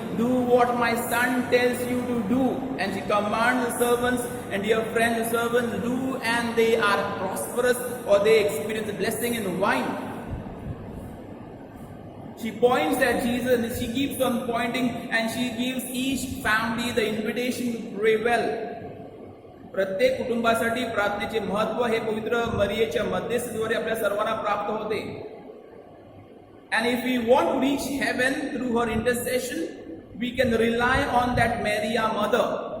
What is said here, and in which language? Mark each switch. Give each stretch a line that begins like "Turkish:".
English: Do what my son tells you to do. And she commands the servants, and dear friends, the servants do, and they are prosperous, or they experience the blessing in wine. She points at Jesus, and she keeps on pointing, and she gives each family the invitation to pray well.
Marathi: प्रत्येक कुटुंबासाठी प्रार्थनेचे महत्व हे पवित्र मरियेच्या मध्यस्थीद्वारे आपल्या सर्वांना प्राप्त होते.
English: And if we want to reach heaven through her intercession, we can rely on that Mary, our mother.